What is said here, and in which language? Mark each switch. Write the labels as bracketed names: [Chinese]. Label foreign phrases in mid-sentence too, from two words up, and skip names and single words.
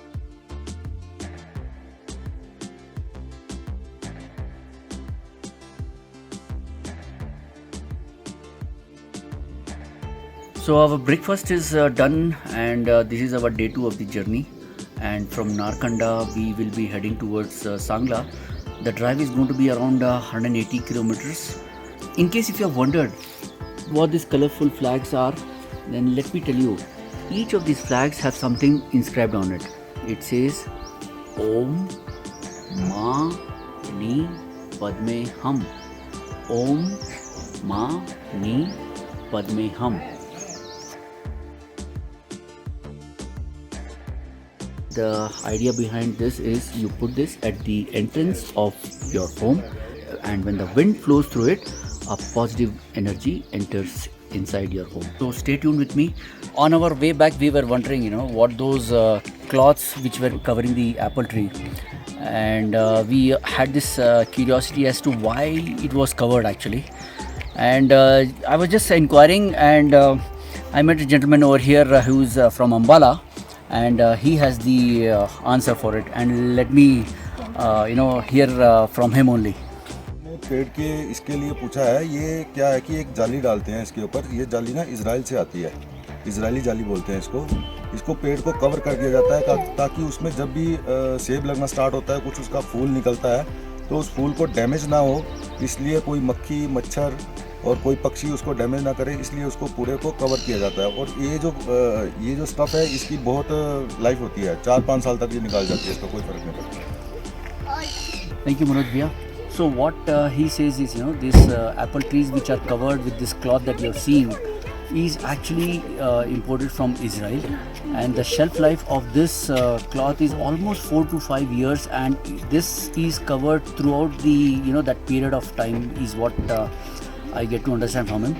[English] So our breakfast is done and this is our day 2 of the journey, and from Narkanda we will be heading towards Sangla. The drive is going to be around 180 kilometers. In case if you have wondered what these colorful flags are, then let me tell you. Each of these flags have something inscribed on it. It says [Sanskrit] ॐ मणि पद्मे हूँ. ॐ मणि पद्मे हूँ. [English] The idea behind this is you put this at the entrance of your home, and when the wind flows through it, a positive energy enters inside your home. So stay tuned with me. On our way back, we were wondering, what those cloths which were covering the apple tree, and we had this curiosity as to why it was covered actually. And I was just inquiring, and I met a gentleman over here who's from Ambala, and he has the answer for it. And let me, hear from him only. [Hindi] पेड़ के इसके लिए पूछा है, ये क्या है कि एक जाली डालते हैं इसके ऊपर. ये जाली ना इजराइल से आती है, इजरायली जाली बोलते हैं इसको पेड़ को कवर कर दिया जाता है ताकि उसमें जब भी सेब लगना स्टार्ट होता है, कुछ उसका फूल निकलता है, तो उस फूल को डैमेज ना हो, इसलिए कोई मक्खी मच्छर और कोई पक्षी उसको डैमेज ना करे, इसलिए उसको पूरे को कवर किया जाता है. और ये जो स्टफ़ है इसकी बहुत लाइफ होती है, 4-5 साल तक ये निकाल जाती है, इसका कोई फ़र्क नहीं पड़ता. [English] Thank you, Manoj Bhaiya. So what he says is, these apple trees which are covered with this cloth that you are seeing is actually imported from Israel, and the shelf life of this cloth is almost 4 to 5 years, and this is covered throughout the that period of time is what I get to understand from him.